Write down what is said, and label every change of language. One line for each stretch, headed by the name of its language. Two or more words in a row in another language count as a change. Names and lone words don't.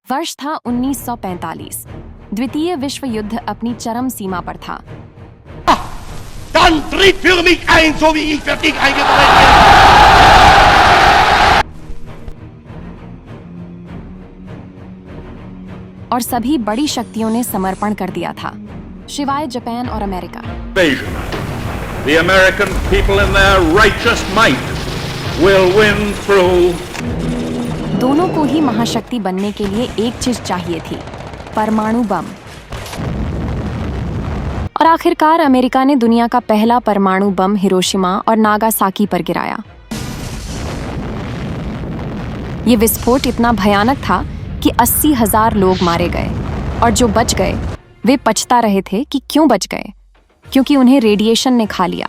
Hindi: वर्ष था 1945। द्वितीय विश्व युद्ध अपनी चरम सीमा पर था।
German: Dann tritt für mich ein, so wie ich für dich eingetreten bin.
Hindi: और सभी बड़ी शक्तियों ने समर्पण कर दिया था, शिवाय जापान और अमेरिका।
English: The American people in their righteous might will win through.
Hindi: दोनों को ही महाशक्ति बनने के लिए एक चीज चाहिए थी, परमाणु बम। और आखिरकार अमेरिका ने दुनिया का पहला परमाणु बम हिरोशिमा और नागासाकी पर गिराया। ये विस्फोट इतना भयानक था कि 80,000 लोग मारे गए, और जो बच गए वे पछता रहे थे कि क्यों बच गए, क्योंकि उन्हें रेडिएशन ने खा लिया।